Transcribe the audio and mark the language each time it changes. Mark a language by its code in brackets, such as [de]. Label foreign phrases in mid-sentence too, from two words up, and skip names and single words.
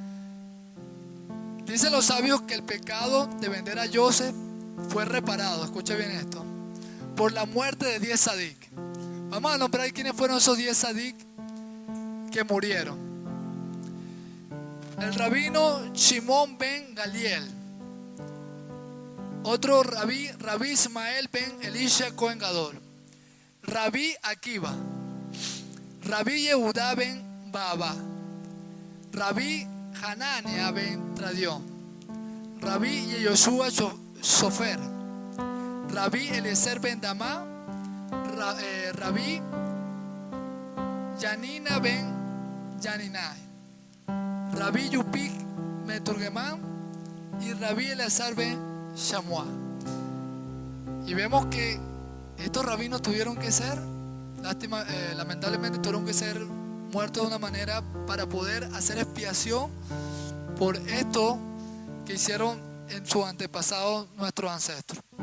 [es] Dicen los sabios que el pecado de vender a José fue reparado, escucha bien esto, por la muerte de 10 sadik. Vamos a nombrar quiénes fueron esos 10 sadik que murieron. El rabino Shimon ben Galiel, otro rabí Ismael ben Elisha Cohen Gadol, rabí Akiva, rabí Yehudá ben Baaba, rabí Hanania ben Tradión, rabí Yehoshua Sofer, rabí Eliezer ben Damá, rabí Yanina ben Yaninai, rabí Yupik Meturgemán y rabí Eleazar ben Shamuá. Y vemos que estos rabinos tuvieron que ser, lamentablemente tuvieron que ser muertos de una manera para poder hacer expiación por esto que hicieron en sus antepasados nuestros ancestros.